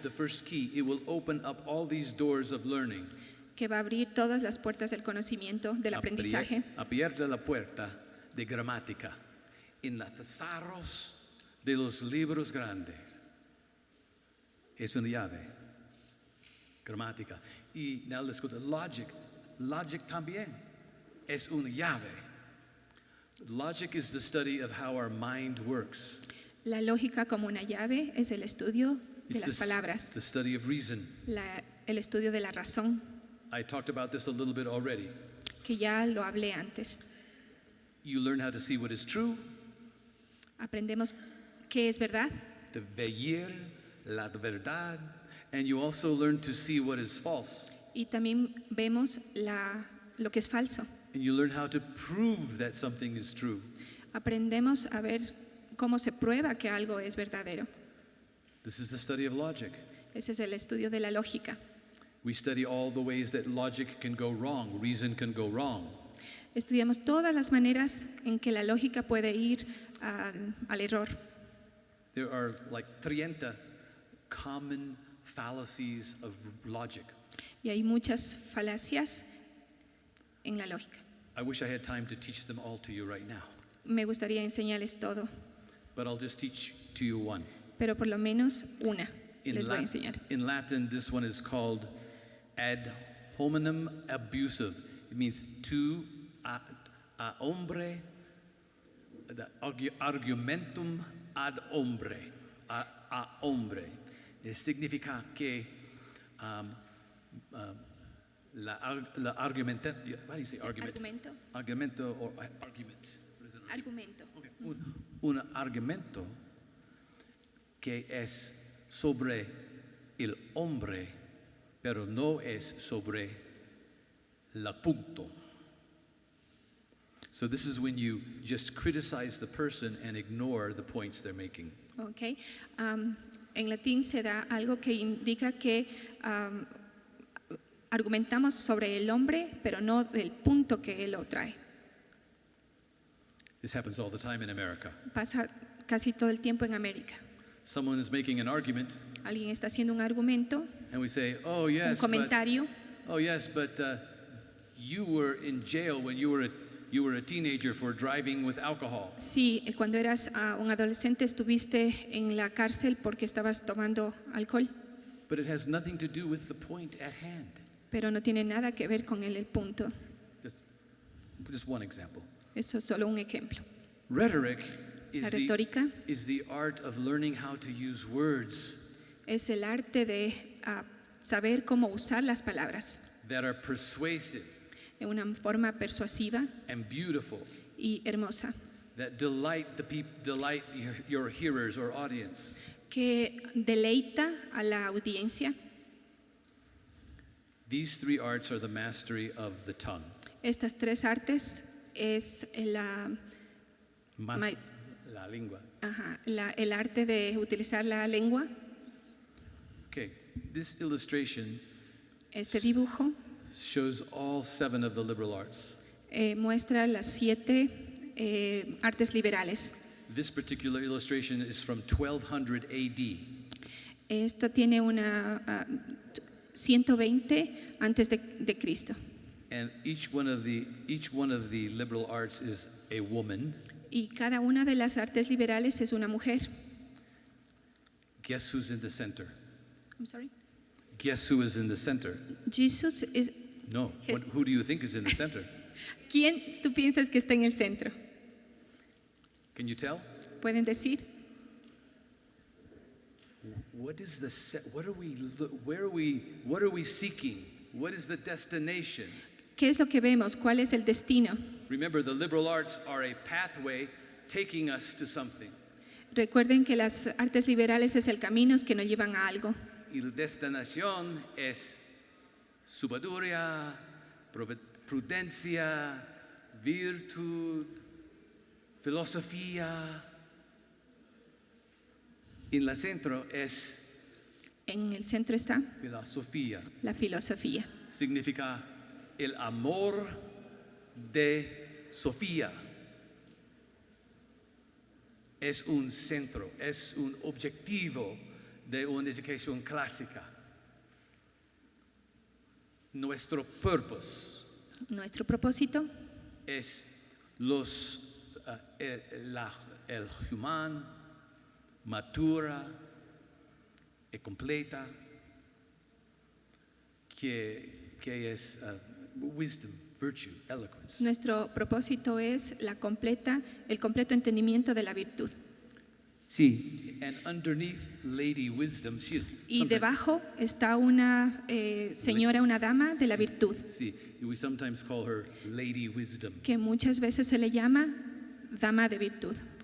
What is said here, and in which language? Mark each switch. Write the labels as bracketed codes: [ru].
[en] first key, it will open up all these doors of learning. [es] que va a abrir todas las puertas del conocimiento, del aprendizaje. Abierta la puerta de gramática en los tesoros de los libros grandes. Es una llave. Gramática. [en] Y now let's go to logic. Logic [es] también es una llave. [en] Logic is the study of how our mind works. [es] La lógica como una llave es el estudio de [en] It's [es] las palabras, [en] the study of reason. [es] el estudio de la razón, [en] I talked about this a little bit already. [es] que ya lo hablé antes. [en] You learn how to see what is true, [es] Aprendemos qué es verdad, de ver la verdad, [en] and you also learn to see what is false. [es] y también vemos lo que es falso. [en] And you learn how to prove that something is true. [es] Aprendemos a ver cómo se prueba que algo es verdadero. [en] This is the study of logic. [es] Ese es el estudio de la lógica. [en] We study all the ways that logic can go wrong, reason can go wrong. [es] Estudiamos todas las maneras en que la lógica puede ir al error. [en] There are like 30 common fallacies of logic. [es] Y hay muchas falacias en la lógica. [en] I wish I had time to teach them all to you right now, [es] Me gustaría enseñarles todo, [en] but I'll just teach to you one. [es] pero por lo menos una les voy a [en] Lat- [es] enseñar. [en] in Latin, this one is called ad hominem abusive. It means to a hombre, the argumentum ad hombre, a hombre. [es] Significa que la argumento, [en] what do you say, argument? [es] Argumento. [en] Argumento or argument. What is it? [es] Argumento. [en] Okay. [es] Un argumento que es sobre el hombre, pero no es sobre la punto. [en] So this is when you just criticize the person and ignore the points they're making. Okay. [es] En latín se da algo que indica que argumentamos sobre el hombre, pero no del punto que él lo trae. [en] This happens all the time in America. [es] Pasa casi todo el tiempo en América. [en] Someone is making an argument, [es] Alguien está haciendo un argumento, [en] and we say, "Oh [es] un [en] yes, [es] comentario. [en] but you were in jail when you were a teenager for driving with alcohol." [es] Sí, cuando eras un adolescente estuviste en la cárcel porque estabas tomando alcohol, [en] But it has nothing to do with the point at hand. [es] pero no tiene nada que ver con el punto. [en] Just one example. [es] Eso es solo un ejemplo. [en] Rhetoric [es] La [en] is [es] retórica [en] the art of learning how to use words [es] es el arte de saber cómo usar las palabras [en] that are persuasive [es] de una forma persuasiva [en] and beautiful, [es] y hermosa, [en] that delight your hearers or audience. [es] que deleita a la audiencia. [en] These 3 arts are the mastery of the tongue. [es] Estas 3 artes es la La lengua. el arte de utilizar la lengua. [en] Okay, this illustration [es] Este dibujo [en] shows all 7 of the liberal arts. [es] muestra las 7 artes liberales. [en] This particular illustration is from 1200 AD. [es] Esto tiene una 120 antes de Cristo. [en] And each one of the liberal arts is a woman. [es] Y cada una de las artes liberales es una mujer. [en] Guess who's in the center? I'm sorry. Guess who is in the center? Jesus is. No. Yes. Who do you think is in the center? [es] ¿Quién tú piensas que está en el centro? [en] Can you tell? [es] ¿Pueden decir? [en] What is what are we seeking? What is the destination? [es] ¿Qué es lo que vemos? ¿Cuál es el destino? [en] Remember, the liberal arts are a pathway taking us to something. [es] Recuerden que las artes liberales es el camino que nos llevan a algo. Y la destinación es sabiduría, prudencia, virtud, filosofía. En el centro es En el centro está filosofía. la filosofía. Significa el amor de Sofía. Es un centro, es un objetivo de una educación clásica. Nuestro purpose Nuestro propósito es el humano madura y completa que es [en] wisdom, virtue, eloquence. [es] Nuestro propósito es el completo entendimiento de la virtud. [en] Sí, and underneath Lady Wisdom, she is [es] Y [en] sometimes- [es] debajo está una señora, una dama de la virtud, [en] Sí, we sometimes call her Lady Wisdom. [es] que muchas veces se le llama dama de virtud.